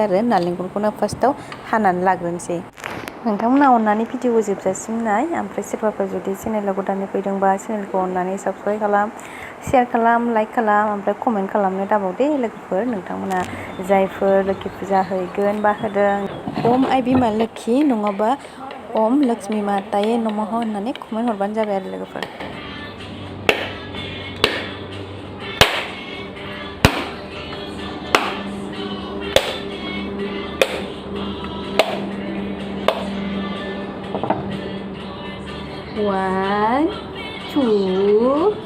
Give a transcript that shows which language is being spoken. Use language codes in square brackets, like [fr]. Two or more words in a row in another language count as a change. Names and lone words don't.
[brx] आरो नालेंखरखौनो फार्स्टआव हानानै लाग्रोनोसै नोंथांमोना अननानै भिडिअखौ जोबजासिम नाय ओमफ्राय सोरबाफोर जुदि चेनेलाव गोदानै फैदोंबा चेनेलखौ अननानै साबस्क्राइब खालाम शेयार खालाम लाइक खालाम ओमफ्राय कमेन्ट खालामनो दाबाव दे लोगोफोर नोंथांमोना जायफोर लोखि फुजा हैगोन बा होदों ओम आइ बिमा लोखि नङाबा [sa] ओम लक्ष्मी माताये नमः [brx] होननानै कमेन्ट हरबानो जाबाय आरो लोगोफोर [en] One, two.